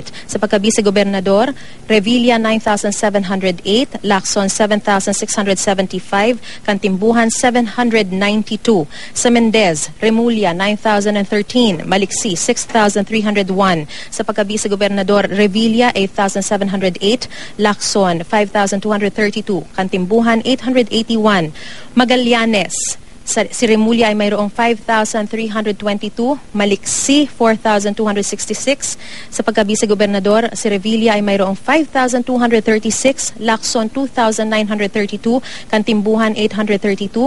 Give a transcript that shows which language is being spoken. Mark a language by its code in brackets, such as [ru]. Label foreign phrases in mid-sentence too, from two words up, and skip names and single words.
[tl] Sa pagkabisa gobernador, Revilla 9,708, Lacson 7,675, Cantimbuhan 792. Sa Mendez, Remulla 9,013, Maliksi 6,301. Sa pagkabisa gobernador, Revilla 8,708, Lacson 5,232, Cantimbuhan 881. Magallanes, si Remulla ay mayroong 5,322, Maliksi 4,266. Sa pagkabisa gobernador, si Revilla ay mayroong 5,236, Lacson 2,932, Cantimbuhan 832.